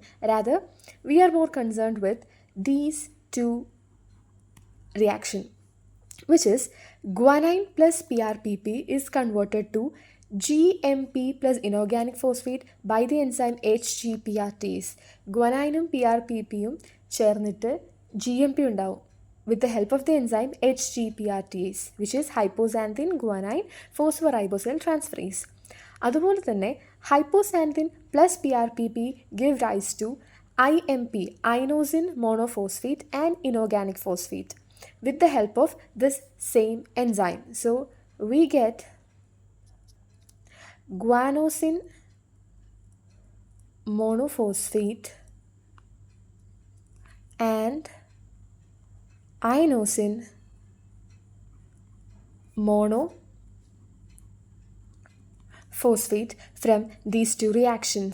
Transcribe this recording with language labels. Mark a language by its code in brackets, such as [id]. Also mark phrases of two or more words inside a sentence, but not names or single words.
[en] Rather, we are more concerned with these two reaction, which is guanine plus PRPP is converted to GMP plus inorganic phosphate by the enzyme HGPRTase. [ml] Guanineum PRPPയും ചേർന്നിട്ട് GMP ഉണ്ടാവും [en] with the help of the enzyme HGPRTase, which is hypoxanthine guanine phosphoribosyl transferase. [ml] അതുപോലെ തന്നെ [en] hypoxanthine plus PRPP give rise to IMP, inosine monophosphate and inorganic phosphate with the help of this same enzyme. So we get guanosine monophosphate and inosine monophosphate from these two reactions.